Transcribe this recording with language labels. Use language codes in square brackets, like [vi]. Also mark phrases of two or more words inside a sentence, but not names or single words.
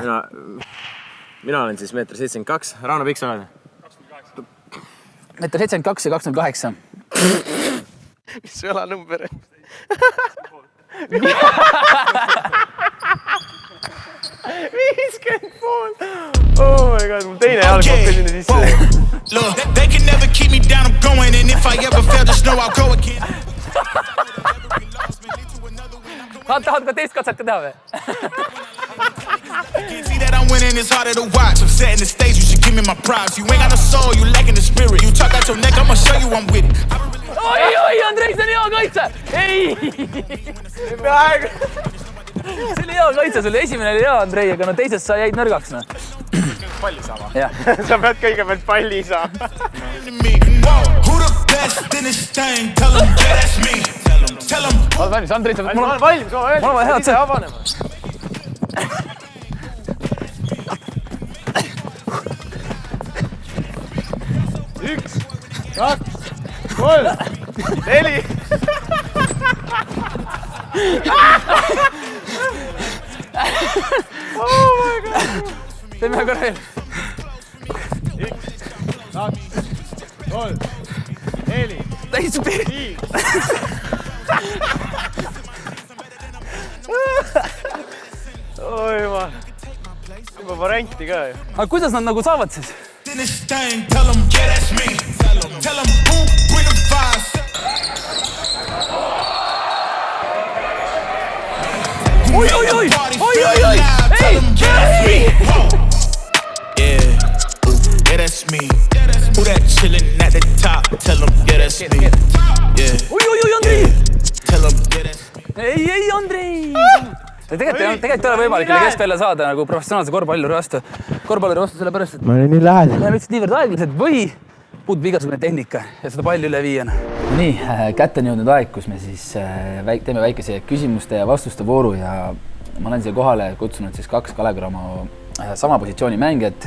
[et] Mina olen siis 1,72 m. Rauno, pikk sa oled? 1,72 ja 28. Mis su jalanumber on? 50 pool. [en] Oh my god, [et] mul teine jalg kokku sinna sisse. [en] Look, they can never keep me down, I'm going. And if I ever fail, just know I'll go again. [et] Tahad ka teist katset ka teha või? [en] See that I'm winning, it's harder to watch. I'm setting the stage, you should give me my props. You ain't got no soul, you lacking the spirit. You talk out your neck, I'ma show you I'm with it. [et] Oi, Andrei, see on hea kaitse! Ei! Peaaegu. See oli hea kaitse, sul esimene oli hea, Andrei, aga no teises sa jäid nõrgaks. Palli saama. Jah. Sa pead kõigepealt palli saama. [en] Who the best in this thing? Tell them, yeah, that's me. Tell them. [et] Oled valmis, Andrei, sa pead... Ma olen valmis, ma olen head ise avanema. Üks, kaks, kolm, neli. [en] Oh my god. [et] Teeme ühe korra veel. Üks, kaks, kolm, neli, Täis piir. viis. Oi jumal. Juba varianti ka ju. Aga kuidas nad nagu saavad siis? [en] In this thing, tell them, yeah, that's me. Tell them, who bring the vibes. [et] Oi! Ei! [en] Yeah. that's me. Who that chillin' at the top? Tell them, yeah, that's me. Yeah. [et] Oi, Andrei! [en] Tell them, yeah, that's me. [et] Ei, Andrei! Tegelikult ei ole võimalik üle keskvälja saada nagu professionaalse korvpalluri vastu sellepärast, et ma olin nii lähedal. läheme lihtsalt niivõrd aeglased või puudub igasugune tehnika, et seda palli üle viia. Nii, kätte on jõudnud aeg, kus me siis teeme väikese küsimuste ja vastuste vooru ja ma olen siia kohale kutsunud siis 2 Kalev Cramo sama positsiooni mängijat.